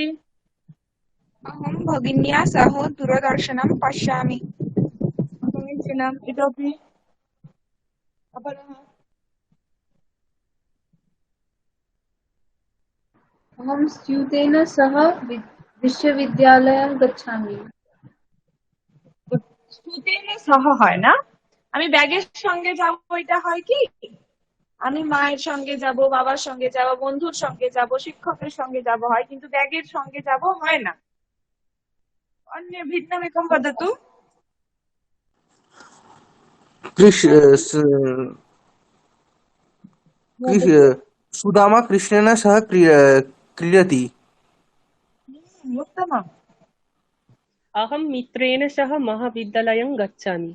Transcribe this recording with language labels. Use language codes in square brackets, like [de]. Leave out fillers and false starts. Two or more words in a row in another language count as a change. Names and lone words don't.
[sa] अहं भगिन्या सह दूरदर्शनं पश्यामि। समीचीनम्। इतोपि? अपरः? अहं स्यूतेन सह विश्वविद्यालयं गच्छामि। স্তুতেন সহ [bn] হয় না? আমি ব্যাগের সঙ্গে যাব, এটা হয় কি? আমি মায়ের সঙ্গে যাব, বাবার সঙ্গে যাব, বন্ধুর সঙ্গে যাব, শিক্ষকের সঙ্গে যাব হয়, কিন্তু ব্যাগের সঙ্গে যাব হয় না। [sa] অন্য ভিন্নমেকं वदतु। सुदामा कृष्णेन सह क्रीडति। उत्तमम्। अहं मित्रेण सह महाविद्यालयं गच्छामि।